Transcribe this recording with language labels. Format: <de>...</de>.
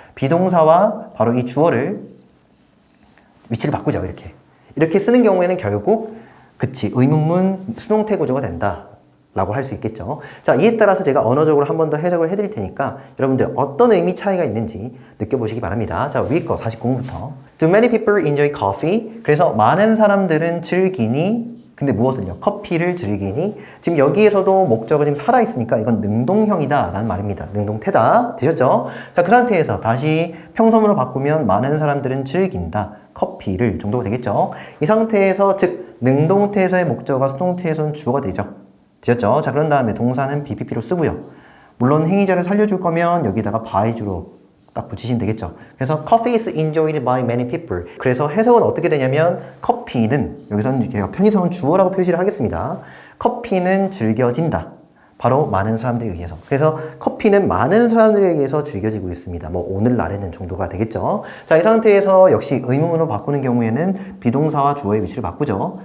<ko>비동사와 바로 이 주어를 위치를 바꾸죠. 이렇게 쓰는 경우에는 결국 그치 의문문 수동태 구조가 된다 라고 할 수 있겠죠. 자, 이에 따라서 제가 언어적으로 한 번 더 해석을 해드릴 테니까 여러분들 어떤 의미 차이가 있는지 느껴보시기 바랍니다. 자, 위에 거 49번부터</ko> <en>Do many people enjoy coffee?</en> <ko>그래서 많은 사람들은 즐기니 근데 무엇을요? 커피를 즐기니 지금 여기에서도 목적어 지금 살아있으니까 이건 능동형이다 라는 말입니다. 능동태다. 되셨죠? 자, 그 상태에서 다시 평서문으로 바꾸면 많은 사람들은 즐긴다. 커피를 정도가 되겠죠? 이 상태에서 즉 능동태에서의 목적어가 수동태에서는 주어가 되죠. 되셨죠? 자, 그런 다음에 동사는 BPP로 쓰고요. 물론 행위자를 살려줄 거면 여기다가 by주로 딱 붙이시면 되겠죠. 그래서</ko> <en>coffee is enjoyed by many people.</en> <ko>그래서 해석은 어떻게 되냐면 커피는 여기서는 제가 편의성은 주어라고 표시를 하겠습니다. 커피는 즐겨진다. 바로 많은 사람들에 의해서. 그래서 커피는 많은 사람들에 의해서 즐겨지고 있습니다. 뭐 오늘날에는 정도가 되겠죠. 자, 이 상태에서 역시 의문문으로 바꾸는 경우에는 비동사와 주어의 위치를 바꾸죠.</ko>